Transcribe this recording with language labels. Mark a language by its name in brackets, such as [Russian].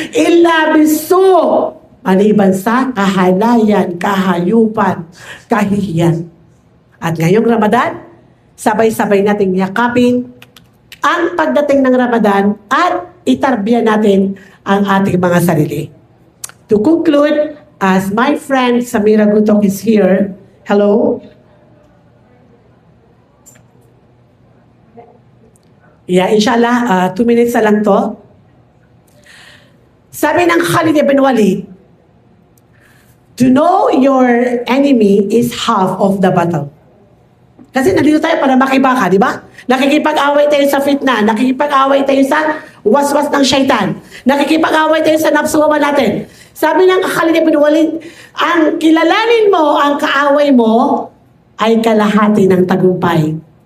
[Arabic] Illa bisu. [Filipino] Maliban sa kahalayan, kahayupan, kahihiyan. At ngayong Ramadan, sabay-sabay nating yakapin ang pagdating ng Ramadan at itarbiya natin ang ating mga sarili. [English] To conclude, as my friend Samira Gutok is here, hello? Yeah, inshallah, 2 minutes [Filipino] na lang to. [English] Sabi ng Khalid ibn Walid, to know your enemy is half of the battle. [Filipino] Kasi nandito tayo para makibaka, di ba? Nakikipag-away tayo sa fitna, nakikipag-away tayo sa waswas ng syaitan, nakikipag-away tayo sa nafsuhawa natin. Sabi ng Khalid ibn Walid, ang kilalanin mo, ang kaaway mo, ay kalahati ng tagumpay.